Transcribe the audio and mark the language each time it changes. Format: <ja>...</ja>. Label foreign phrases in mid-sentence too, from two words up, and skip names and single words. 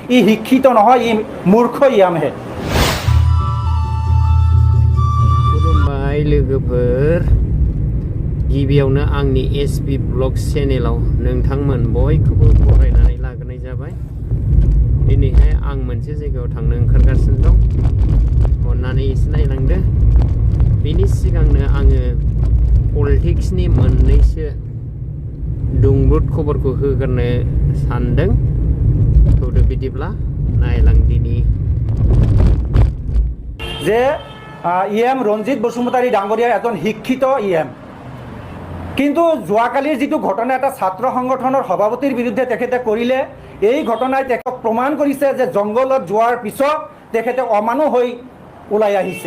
<as>ই শিক্ষিত নহয়, ই মূৰ্খ ইয়ামহে।</as> <brx>खुलुमबाय लोगोफोर, गिबियावनो आंनि एसबि ब्लग चेनेलाव नोंथांमोन बयखौबो बरायनानै लाग्रोनाय जाबाय। दिनैहाय आं मोनसे जायगायाव थांनो ओंखारगासिनो दं, अन्नानै एसे नायलांदो। बेनि सिगांनो आङो पलिटिक्सनि मोननैसो दुंब्रुद खबरखौ होग्रोनो सानदों। थौदो बिदिब्ला नायलांदिनि</brx> <as>যে ইএম ৰঞ্জিত বসুমতাৰী ডাঙৰীয়া এজন শিক্ষিত ইএম, কিন্তু যোৱাকালিৰ যিটো ঘটনা এটা ছাত্ৰ সংগঠনৰ সভাপতিৰ বিৰুদ্ধে তেখেতে কৰিলে, এই ঘটনাই তেখেতক প্ৰমাণ কৰিছে যে জংঘলত যোৱাৰ পিছত তেখেতে অমানুহ হৈ ওলাই আহিছে।</as>